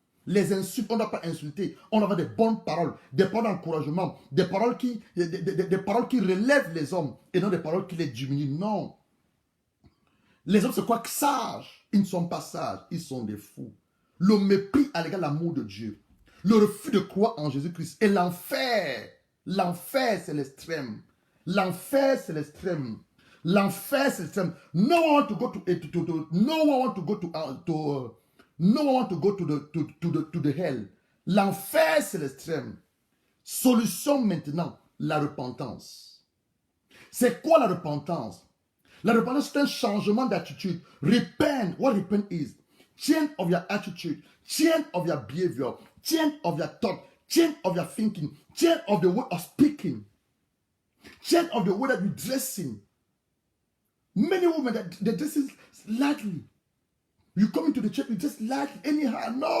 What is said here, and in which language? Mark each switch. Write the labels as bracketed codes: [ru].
[fr] Les insultes, on ne doit pas insulter. On doit avoir des bonnes paroles, des paroles d'encouragement, des paroles qui relèvent les hommes et non des paroles qui les diminuent. Non. Les hommes se croient sages. Ils ne sont pas sages. Ils sont des fous. Le mépris à l'égard de l'amour de Dieu. Le refus de croire en Jésus-Christ. Et l'enfer. L'enfer, c'est l'extrême. L'enfer, c'est l'extrême. L'enfer, c'est l'extrême. [en] No one want to go no one want to go no one want to go to the hell. [fr] L'enfer, c'est l'extrême. Solution maintenant, la repentance. C'est quoi la repentance? La repentance, c'est un changement d'attitude. [en] Repent, what repent is? Change of your attitude, change of your behavior, change of your thought, change of your thinking, change of the way of speaking, change of the way that you're dressing. Many women, they dress lightly. You come into the church, you dress lightly, anyhow.